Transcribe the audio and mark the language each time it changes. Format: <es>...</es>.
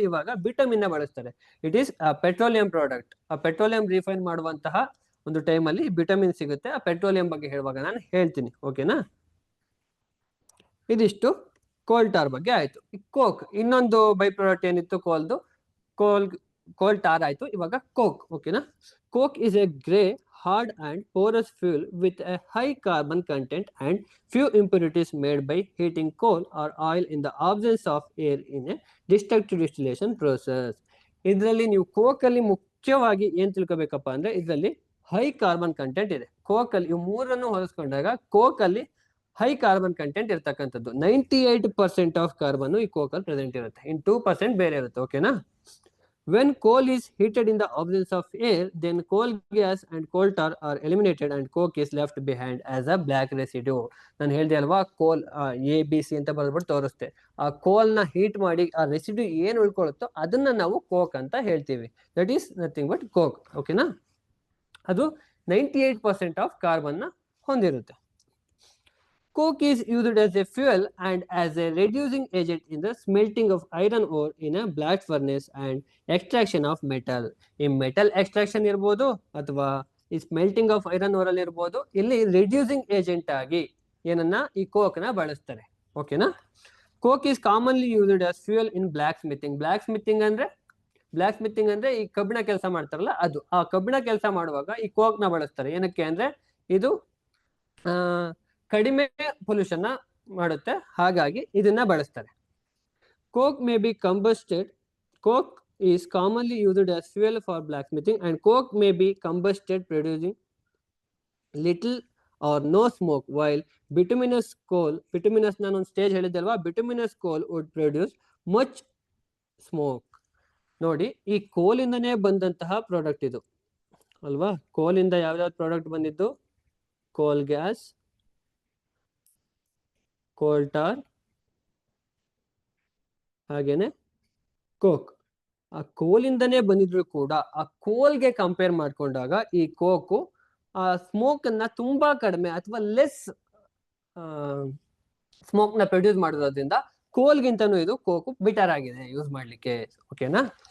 <kn>ಇವಾಗ ವಿಟಮಿನ್ ನ ಬಳಸ್ತಾರೆ.</kn> <en>It is petroleum product.</en> <kn>ಆ ಪೆಟ್ರೋಲಿಯಂ ರಿಫೈನ್ ಮಾಡುವಂತಹ ಒಂದು ಟೈಮ್ ಅಲ್ಲಿ ವಿಟಮಿನ್ ಸಿಗುತ್ತೆ. ಆ ಪೆಟ್ರೋಲಿಯಂ ಬಗ್ಗೆ ಹೇಳುವಾಗ ನಾನು ಹೇಳ್ತೀನಿ, ಓಕೆನಾ. ಇದಿಷ್ಟು ಕೋಲ್ ಟಾರ್ ಬಗ್ಗೆ ಆಯ್ತು. ಕೋಕ್ ಇನ್ನೊಂದು ಬೈ ಪ್ರಾಡಕ್ಟ್ ಏನಿತ್ತು ಕೋಲ್ದು, ಕೋಲ್ ಟಾರ್ ಆಯ್ತು. ಇವಾಗ ಕೋಕ್, ಓಕೆನಾ.</kn> <en>Coke is a grey hard and porous fuel with a high carbon content and few impurities made by heating coal or oil in the absence of air in a destructive distillation process.</en> <kn>ಇದರಲ್ಲಿ ನೀವು coke ಅಲ್ಲಿ ಮುಖ್ಯವಾಗಿ ಏನ್ ತಿಳ್ಕೊಬೇಕಪ್ಪ ಅಂದ್ರೆ ಇದರಲ್ಲಿ high carbon content ಇದೆ. Coke ಅಲ್ಲಿ ಇವು ಮೂರನ್ನು ಹೋಲಿಸ್ಕೊಂಡಾಗ ಕೋಕ್ ಅಲ್ಲಿ ಹೈ ಕಾರ್ಬನ್ ಕಂಟೆಂಟ್ ಇರ್ತಕ್ಕಂಥದ್ದು 98% ಆಫ್ ಕಾರ್ಬನ್ ಈ ಕೋಕ್ ಅಲ್ಲಿ ಪ್ರೆಸೆಂಟ್ ಇರುತ್ತೆ. ಇನ್ 2% ಬೇರೆ ಇರುತ್ತೆ, ಓಕೆನಾ.</kn> <en>When coal is heated in the absence of air, then coal gas and coal tar are eliminated and coke is left behind as a black residue.</en> <kn>ನಾನು ಹೇಳಿದೆ ಅಲ್ವಾ, ಕೋಲ್ ABC ಅಂತ ಬರ್ಬಿಟ್ಟು ತೋರಿಸ್ತೆ. ಆ ಕೋಲ್ ನ ಹೀಟ್ ಮಾಡಿ ಆ ರೆಸಿಡ್ಯೂ ಏನ್ ಉಳ್ಕೊಳ್ಳುತ್ತೋ ಅದನ್ನ ನಾವು ಕೋಕ್ ಅಂತ ಹೇಳ್ತೀವಿ.</kn> <en>that is nothing but coke,</en> <kn>ಓಕೆನಾ. ಅದು 98% ಆಫ್ ಕಾರ್ಬನ್ ನ ಹೊಂದಿರುತ್ತೆ.</kn> <en>Coke is used as a fuel and as a reducing agent in the smelting of iron ore in a blast furnace and extraction of metal.</en> <kn>ಈ metal extraction ಇರ್ಬೋದು ಅಥವಾ ಈ smelting of iron ore ಅಲ್ಲಿ ಇರ್ಬೋದು, ಇಲ್ಲಿ reducing agent ಆಗಿ ಏನನ್ನ ಈ ಕೋಕ್ ನ ಬಳಸ್ತಾರೆ, ಓಕೆನಾ.</kn> <en>coke is commonly used as fuel in</en> <kn>block ಸ್ಮಿಥಿಂಗ್. Block ಸ್ಮಿಥಿಂಗ್ ಅಂದ್ರೆ ಈ ಕಬ್ಬಿಣ ಕೆಲಸ ಮಾಡ್ತಾರಲ್ಲ ಅದು. ಆ ಕಬ್ಬಿಣ ಕೆಲಸ ಮಾಡುವಾಗ ಈ ಕೋಕ್ ನ ಬಳಸ್ತಾರೆ. ಏನಕ್ಕೆ ಅಂದ್ರೆ ಇದು ಕಡಿಮೆ ಪೊಲ್ಯೂಷನ್ ನ ಮಾಡುತ್ತೆ, ಹಾಗಾಗಿ ಇದನ್ನ ಬಳಸ್ತಾರೆ.</kn> <en>Coke may be combusted. ಕೋಕ್ is commonly used as fuel for blacksmithing and coke may be combusted producing little or no smoke, while bituminous</en> <kn>ನಾನು ಒಂದು stage ಹೇಳಿದ್ದಲ್ವಾ,</kn> <en>bituminous coal would produce much smoke.</en> <kn>ನೋಡಿ, ಈ ಕೋಲಿಂದನೇ ಬಂದಂತಹ ಪ್ರಾಡಕ್ಟ್ ಇದು ಅಲ್ವಾ. ಕೋಲಿಂದ ಯಾವ್ಯಾವ್ದು product ಬಂದಿದ್ದು? ಕೋಲ್ ಗ್ಯಾಸ್, ಕೋಲ್ ಟಾರ್, ಹಾಗೇನೆ ಕೋಕ್. ಆ ಕೋಲಿಂದನೇ ಬಂದಿದ್ರು ಕೂಡ ಆ ಕೋಲ್ಗೆ ಕಂಪೇರ್ ಮಾಡ್ಕೊಂಡಾಗ ಈ ಕೋಕು ಆ ಸ್ಮೋಕ್ ಅನ್ನ ತುಂಬಾ ಕಡಿಮೆ ಅಥವಾ ಲೆಸ್ ಸ್ಮೋಕ್ ನ ಪ್ರೊಡ್ಯೂಸ್ ಮಾಡೋದ್ರಿಂದ ಕೋಲ್ಗಿಂತನೂ ಇದು ಕೋಕು ಬೆಟರ್ ಆಗಿದೆ ಯೂಸ್ ಮಾಡ್ಲಿಕ್ಕೆ, ಓಕೆನಾ.</kn>